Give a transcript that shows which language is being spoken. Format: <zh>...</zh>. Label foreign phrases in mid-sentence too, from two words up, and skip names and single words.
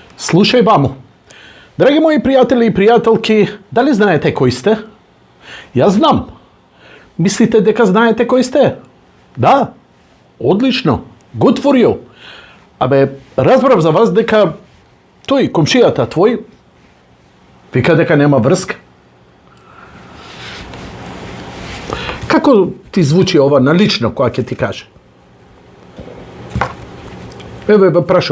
<mk>Слушай вамо. Драги мои приятели и пријателки, дали знаете кои сте? Јас знам. Мислите дека знаете кои сте? Да. Одлично.</mk> <en>Good for you.</en> <mk>Абе, разбрав за вас дека тој, комшијата твој, вика дека нема врска. Како ти звучи ова налично, која ќе ти каже? Еве, прашам.</mk>